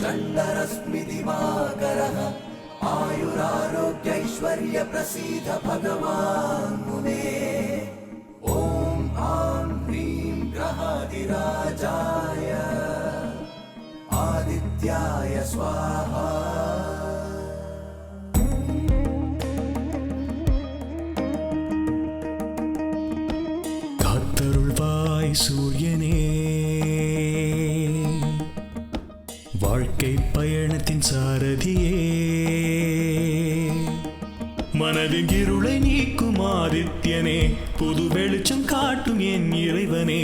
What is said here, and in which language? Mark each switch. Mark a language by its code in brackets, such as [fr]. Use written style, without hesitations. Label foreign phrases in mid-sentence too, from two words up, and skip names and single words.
[sa] वक्रतुण्डरश्मि दिवाकरः आयुरारोग्यैश्वर्य प्रसीद भगवान् मुने। ॐ आं ह्रीं ग्रहाधिराजाय आदित्याय स्वाहा। [ta] காத்தருள்வாய் சூரியனே, வாழ்க்கை பயணத்தின் சாரதியே, மனதின் இருளை நீக்கும் ஆதித்யனே, புது வெளிச்சம் காட்டும் என் இறைவனே.